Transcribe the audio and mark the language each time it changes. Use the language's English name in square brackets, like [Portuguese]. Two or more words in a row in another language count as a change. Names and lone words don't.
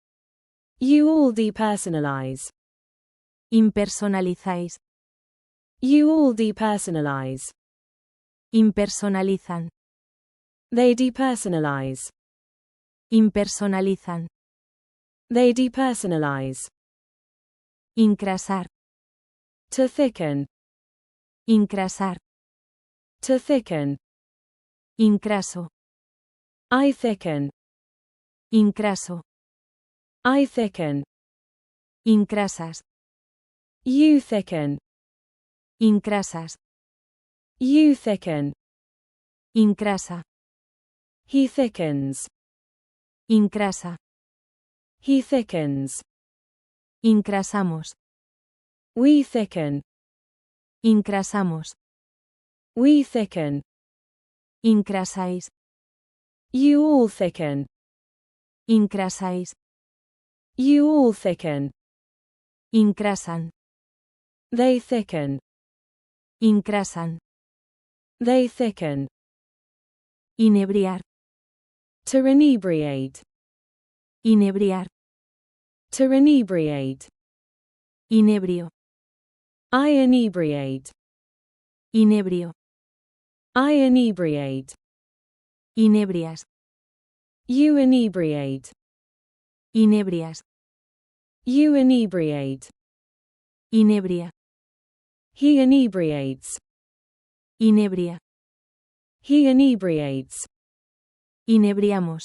[English] You all depersonalize. [Spanish] Impersonalizáis. [English] You all depersonalize. [Spanish] Impersonalizan. [English] They depersonalize. [Spanish] Impersonalizan. [English] They depersonalize. [Spanish] Incrasar. [English] To thicken. [Spanish] Incrasar. [English] To thicken. [Spanish] Incraso. [English] I thicken. [Spanish] Incraso. [English] I thicken. [Spanish] Incrasas. [English] You thicken. [Spanish] Incrasas. [English] You thicken. [Spanish] Incrasa. [English] He thickens. [Spanish] Incrasa. [English] He thickens. [Spanish] Incrasamos. [English] We thicken. [Spanish] Incrasamos. [English] We thicken. [Spanish] Incrasáis. [English] You all thicken. [Spanish] Incrasáis. [English] You all thicken. [Spanish] Incrasan. [English] They thicken. [Spanish] Incrasan. [English] They thicken. [Spanish] Inebriar. [English] To inebriate. [Spanish] Inebriar. [English] To inebriate. [Spanish] Inebrio. [English] I inebriate. [Spanish] Inebrio. [English] I inebriate. [Spanish] Inebrias. [English] You inebriate. [Spanish] Inebrias. [English] You inebriate. [Spanish] Inebria. [English] He inebriates. [Spanish] Inebria. [English] He inebriates. [Spanish] Inebriamos.